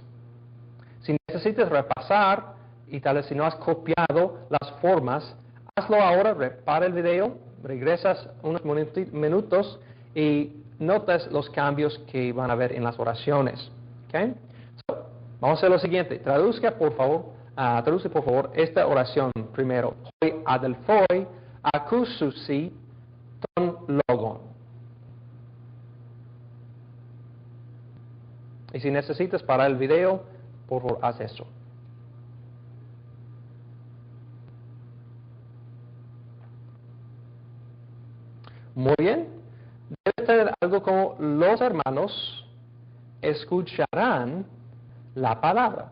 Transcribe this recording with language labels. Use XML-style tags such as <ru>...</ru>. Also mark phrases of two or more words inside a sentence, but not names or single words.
<es>Si necesitas repasar y tal vez si no has copiado las formas, hazlo ahora, para el video, regresas unos minutos y notas los cambios que van a ver en las oraciones. ¿Okay? So, vamos a hacer lo siguiente. Traduce por favor esta oración primero.</es> <el>Οἱ ἀδελφοὶ ἀκούσουσι τὸν λόγον.</el> <es>Y si necesitas parar el video, por favor, haz eso. Muy bien. Debe tener algo como los hermanos escucharán la palabra.</es>